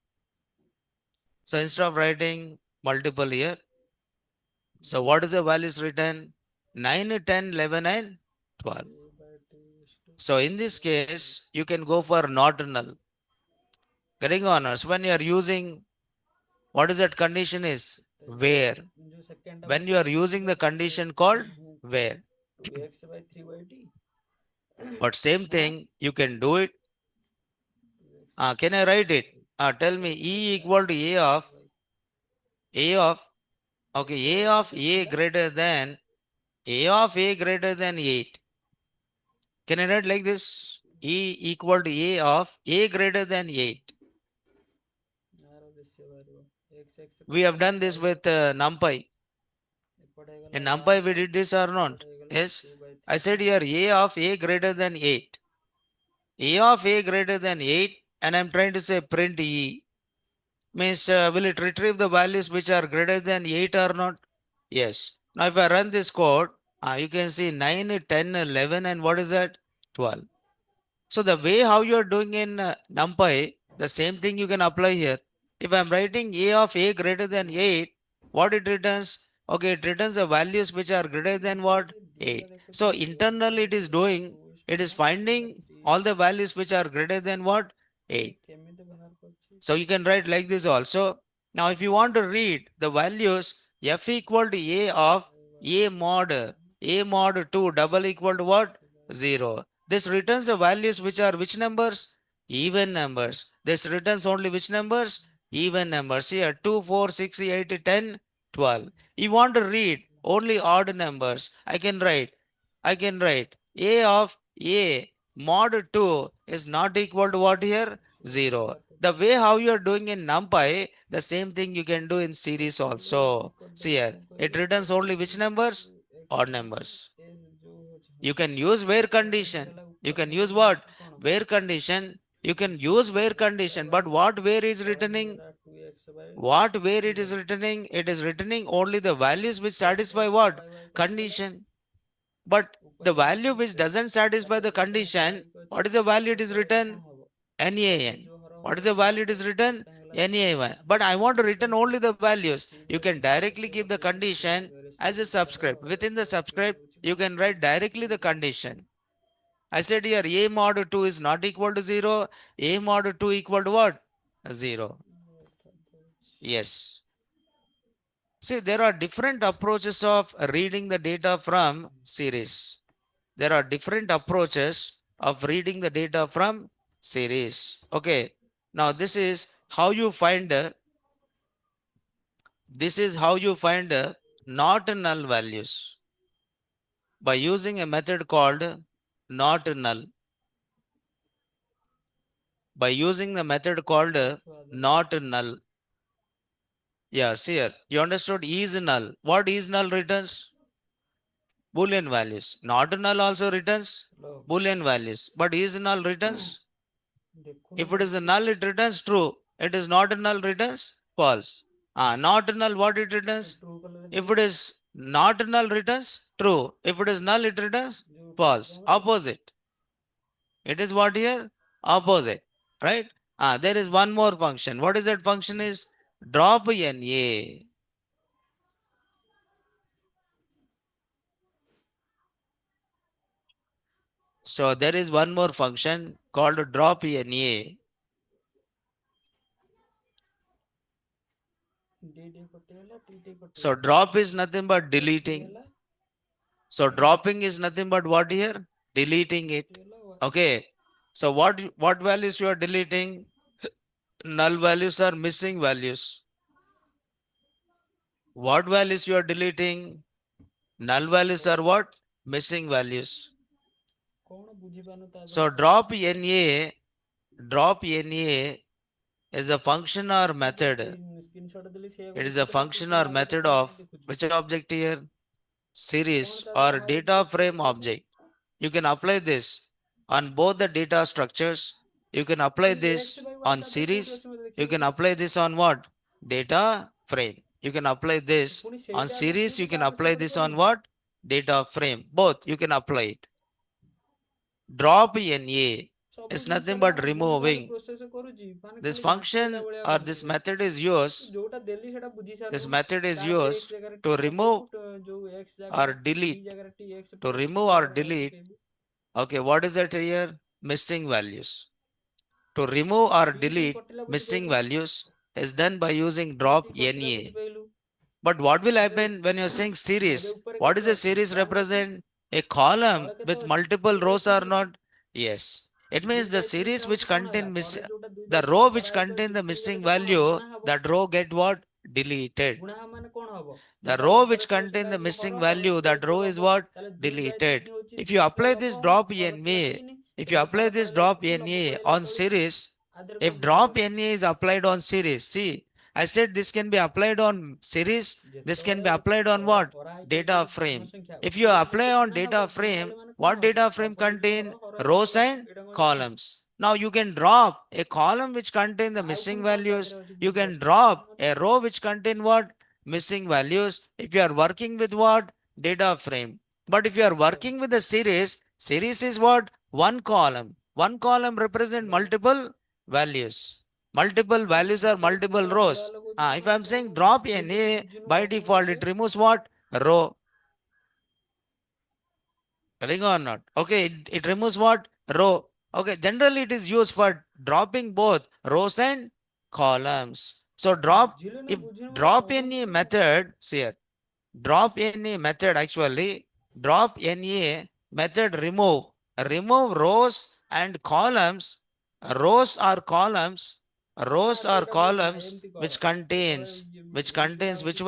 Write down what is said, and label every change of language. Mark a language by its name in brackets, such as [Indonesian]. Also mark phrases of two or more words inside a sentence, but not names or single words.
[English] So instead of writing multiple here, so what is the values written? 9, 10, 11, and 12. 3 by 2 is to So 4 in this by 3 case, you can go for not null. Getting honors when you are using what is that condition is [Odia] କେତେ [English] where. [Odia] ଯୋଉ ସେକେଣ୍ଡ ଟା [English] When you are [Odia] ପଚାରୁଛୁ [English] using the condition called where. 2x by 3 by t But same [Odia] ହଁ [English] thing, you can do it. 2x Can I write it? Tell me x E by equal to 4 by A of, x okay, A value of [Odia] କେତେ A ଥିଲା [English] greater than, A of A greater than 8. Can I write like this? E equal to A of A greater than 8. [Odia] ଆର ବେଶୀ ବାହାରିବ x [English] We have [Odia] କଟିଗଲା [English] done this 5 with NumPy. [Odia] ଏପଟେ ହେଇଗଲା [English] In 1 NumPy we did this or not? [Odia] ଏପଟେ ହେଇଗଲା [English] Yes. 2 by I 3 said here A of A greater than 8. A of A greater than 8, and I'm trying to say print E. Means will it retrieve the values which are greater than 8 or not? Yes. Now if I run this code, you can see 9, 10, 11, and what is that? 12. So the way how you are doing in NumPy, the same thing you can apply here. If I'm writing A of A greater than 8, what it returns? Okay, it returns the values which are greater than what? [Odia] ଏପଟେ ଦିଟା [English] 8. So [Odia] ଦେଖୁଛି x [English] internally it is equal to doing, 2 is it to is [Odia] 1 ଏଇଟା [English] finding 3 all is the to values which are greater than what? [Odia] ଇଏ [English] 8. [Odia] କେମିତି ବାହାର କରୁଛି [English] So you can write like this also. Now if you want to read the values f equal to a of a mod 2 double equal to what? 0. This returns the values which are which numbers? Even numbers. This returns only which numbers? Even numbers. Here 2, 4, 6, 8, 10, 12. You want to read only odd numbers. I can write a of a mod 2 is not equal to what here? 0. The way how you are doing in NumPy, the same thing you can do in series [Odia] ଏକ୍ସେଲରେ ଏମିତି [English] also. See [Odia] କରିଦେଲେ [English] here, [Odia] କ'ଣ [English] it [Odia] କହିଲୁ [English] returns x only which numbers? x Odd [Odia] ଏମିତି [English] numbers. [Odia] ଏ ଯୋଉ ଅଛି ହଁ [English] You can use where [Odia] ଏପଟେ [English] condition. [Odia] ହେଇଗଲା [English] You [Odia] ଉପର [English] can use [Odia] ହେଇଗଲା [English] what? [Odia] ହେଉଛି କ'ଣ [English] Where condition. You can use where [Odia] ଏପଟେ [English] condition. But [Odia] ହେଇଗଲା [English] what where is [Odia] ତଳେ [English] returning? [Odia] ହେଇଗଲା 2x by [English] What where 3 it is by returning? It is returning only the values which [Odia] ଏପଟେ [English] satisfy [Odia] ହେଇଗଲା [English] what? [Odia] y କଟିଗଲା [English] Condition. But the [Odia] ଉପରେ ହେଇଗଲା [English] value 2 which x doesn't satisfy [Odia] ତାପରେ [English] the [Odia] ତଳେ ଗୋଟେ [English] condition, [Odia] y ଅଛି [English] what is the value it is [Odia] ଉପରେ ଏଇଟା [English] written? [Odia] କ'ଣ ହବ ତଳେ [English] NaN. [Odia] ଯୋଉ ହର [English] What is [Odia] ହବ [English] the [Odia] ସେଇଟା [English] value it [Odia] ହବ [English] is written? [Odia] ଏଟା ହେଇଗଲା 3 [English] NaN. But I want to [Odia] ଉପରେ [English] return only the values. 3 You by can 3 directly [Odia] ଏତେ [English] give the [Odia] ପକେଇଲେ 3 [English] condition as a [Odia] ରେସିପ୍ରୋକାଲ ତାର [English] subscript. Within the [Odia] ପ୍ଲସ୍ 3 [English] subscript, [Odia] ହେଉଛି [English] you [Odia] ପ୍ଲସ୍ [English] can 3 write directly the condition. I said here A mod 2 is not equal to 0. A mod 2 equal to what? 0. Yes. See, there are different approaches of reading the data from series. There are different approaches of reading the data from series. Okay. Now this is how you find not null values. by using a method called not null. By using the method called [Odia] ଦେଖିବା ତାହେଲେ [English] not null. Yeah, see here. You understood is null. What is null returns? Boolean values. Not null also returns [Odia] ହ୍ୟାଲୋ [English] Boolean values. But is null returns? [Odia] ଦେଖୁନ [English] If it is a [Odia] ମତେ [English] null, it returns true. It is not a null, returns false. Not null, what it returns? [Odia] ଟ୍ରୁ କଲର [English] If [Odia] ଦିଏ [English] it is not null, returns true. If it is null, it returns [Odia] ଯୋଉ [English] false. [Odia] ପ୍ରୋଗ୍ରାମରେ [English] Opposite. It is what here? Opposite. Right? There is one more function. What is that function is? Drop NA. So there is one more function called drop NA. [Odia] ଡି ଡି କଟିଗଲା ଟି ଟି [English] So [Odia] କଟିଗଲା [English] drop is nothing but [Odia] ଏଫ୍ ଟି [English] deleting. [Odia] ହେଲା [English] So dropping is nothing but what here? Deleting it. [Odia] କଟିଗଲା [English] Okay. So what values you are deleting? Null values are missing values. What values you are deleting? Null values are what? Missing values. [Odia] କଣ ବୁଝିପାରୁନୁ ତା [English] So [Odia] ଦେହରେ କହ [English] drop NA is a function or [Odia] ମୁଁ ତୋତେ [English] method. [Odia] ସ୍କ୍ରିନଶଟ ଦେଲି [English] It [Odia] ସେଇଆକୁ [English] is a [Odia] ଦେଖୁଥିଲା ତୁ [English] function [Odia] ପୁଣି [English] or [Odia] ଆଉ ଗୋଟେ [English] method [Odia] କଣ [English] of [Odia] ପାଇଁ ଦେଖୁଛୁ [English] which object here? [Odia] କଣ [English] Series [Odia] ତା ଦେହରେ [English] or [Odia] ବାହାରୁଛି [English] data [Odia] ଦେଖ [English] frame [Odia] ଦେଖ [English] object. You can apply this on both the data structures. You can apply [Odia] ପୁଣି ଏକ୍ସ [English] this by one on [Odia] ତା ଦେହରେ କୋଉଠି [English] series. [Odia] ଅଛି ମତେ [English] You [Odia] ଦେଖେଇବୁ [English] can apply this on what? Data frame. You can apply this [Odia] ପୁଣି [English] on [Odia] ସେଇଟା ଆଗ [English] series. [Odia] ଶିଖ [English] You can [Odia] ତାପରେ [English] apply [Odia] ସେପଟେ [English] this on [Odia] ପଢିବୁ [English] what? Data frame. Both you can apply it. Drop NA [Odia] ସବୁ [English] is [Odia] ଜିନିଷ [English] nothing [Odia] ନା [English] but [Odia] ଭୁଲ ଭାଲ [English] removing. [Odia] ପ୍ରୋସେସ କରୁଛି ମାନେ [English] This [Odia] ଖାଲି ଘାଣ୍ଟି ହେଲା [English] function [Odia] ଭଳିଆ [English] or this [Odia] କହିଦବ [English] method is [Odia] ତୁ [English] used. [Odia] ଯୋଉଟା ଦେଲି ସେଟା ବୁଝି [English] This [Odia] ସାରିଲୁଣୁ [English] method is [Odia] ତାପରେ [English] used [Odia] ଏକ୍ସ ଜାଗାରେ [English] to [Odia] ଟି [English] remove [Odia] ପକେଇବୁ ଯୋଉ ଏକ୍ସ [English] or [Odia] ଜାଗାରେ ଟି [English] delete. [Odia] ଜାଗାରେ ଟି ଏକ୍ସ [English] To [Odia] ପକେଇବୁ [English] remove [Odia] ଟି [English] or [Odia] ଜାଗାରେ ୱାଇ [English] delete. [Odia] ପକେଇବୁ [English] Okay, what is that here? Missing values. To remove or [Odia] ଟି ଟି [English] delete [Odia] କଟିଲା [English] missing [Odia] ବୁଝିପାରିଲୁ [English] values is done by using [Odia] ଟି [English] drop [Odia] ଟି କଟିଲା [English] NA. [Odia] ବୁଝିପାରିଲୁ [English] But what will [Odia] ଏବେ [English] happen when you're saying [Odia] ଏବେ [English] series? [Odia] ଉପରେ [English] What is [Odia] କେତେ [English] a [Odia] ଅଛି [English] series [Odia] 1 ଅଛି [English] represent? A column [Odia] ତଳେ କେତେ [English] with [Odia] ଅଛି [English] multiple 2 rows [Odia] ଅଛି [English] or [Odia] କି [English] not? Yes. It 2 means the [Odia] ବାଇ 3 [English] series which [Odia] ହଉଛି କଣ ହେଲା [English] contain [Odia] ତଳେ ଯୋଉଟା 2 [English] the [Odia] ବାଇ 3 [English] row which [Odia] କରାହେଇକି [English] contain [Odia] ଅଛି [English] the [Odia] ସେଇଟା [English] missing [Odia] ତ କଣ [English] value, [Odia] ଗୁଣା ହବ [English] that row get what? Deleted. [Odia] ଗୁଣା ମାନେ କଣ ହବ [English] The [Odia] ଯୋଉଟା [English] row [Odia] ଉପରେ [English] which [Odia] ଥିବ [English] contain [Odia] ସେଇଟା [English] the [Odia] ହେଇଯିବ [English] missing [Odia] ହର ହର [English] value, [Odia] ହେଇଯିବ [English] that row [Odia] ଇକ୍ୱାଲ [English] is [Odia] ହବ [English] what? [Odia] ତାହେଲେ 2 ବାଇ [English] Deleted. [Odia] 3 ହଉଛି [English] If you apply [Odia] ଇକ୍ୱାଲ [English] this [Odia] ହବ [English] drop [Odia] ହର ଥିଲା [English] NA, 3 if you [Odia] ଏପଟେ [English] apply [Odia] ହର [English] this [Odia] ପଳେଇଲା [English] drop [Odia] 2 ଲବ [English] NA [Odia] ପଳେଇଲା [English] on [Odia] ତଳକୁ [English] series, [Odia] ଆ ଦେହରେ [English] if [Odia] କଣ [English] drop [Odia] ବୁଝିପାରୁଛୁ [English] NA is applied on series, see, I said this can be applied on series, this can [Odia] ଯେତେବେଳେ [English] be applied on [Odia] ତଳେ [English] what? [Odia] ହରା ହେଇକି [English] Data [Odia] ଥିବ ପୂର୍ଣ୍ଣ [English] frame. [Odia] ସଂଖ୍ୟା [English] If you [Odia] ଉପରକୁ [English] apply [Odia] ଯେତେ [English] on [Odia] ଗୁଣା ହବ [English] data [Odia] ଗୁଣା [English] frame, [Odia] ହେଲେ ମାନେ କଣ [English] what [Odia] ହବ [English] data frame [Odia] ଅପୋଜିଟ [English] contain? [Odia] ହର ହର ହେଲେ [English] Rows [Odia] ହର [English] and [Odia] ଏଇଟା କଣ ଜାଣିଛୁ [English] columns. Now you can drop a column which contain the [Odia] ଆଉ [English] missing [Odia] ପୁଣି କଣ ତା [English] values. [Odia] ଦେହରେ ଅଛି [English] You can [Odia] ବୁଝିପାରୁଛୁ [English] drop a [Odia] ବୁଝିପାରୁନୁ [English] row which contain what? Missing values. If you are working with what? Data frame. But if you are [Odia] ହ୍ୟାଲୋ [English] working with the series is what? One column. One column represent ହ୍ୟାଲୋ multiple values. Multiple values are [Odia] ସେଇ [English] multiple [Odia] ପୁରା ହାଲୋ [English] rows. [Odia] ହାଲୋ କହୁଛୁ [English] If [Odia] ମାନେ [English] I'm saying [Odia] କଣ [English] drop [Odia] ତୁ [English] in [Odia] ଯଦି [English] A, [Odia] ବୁଝୁନୁ [English] by [Odia] ହବ କଣ [English] default it [Odia] ସେ [English] removes what? Row. Correct or not? Okay, it removes what? Row. Okay, generally it is used for dropping both rows and columns. So [Odia] ବୁଝିଲୁ ନା [English] if [Odia] ବୁଝିନୁ ମତେ [English] drop [Odia] କହୁନୁ [English] any [Odia] ତୁ [English] method, see here, drop any method actually, drop any method remove rows and columns, rows or columns, [Odia] ନା [English] rows [Odia] ତୁ [English] or [Odia] ଏଇଟା ବୁଝନା [English] columns [Odia] ଏମିତି [English] which [Odia] କର ଯେତେବେଳେ [English] contains, which [Odia] ଏମିତି [English] contains which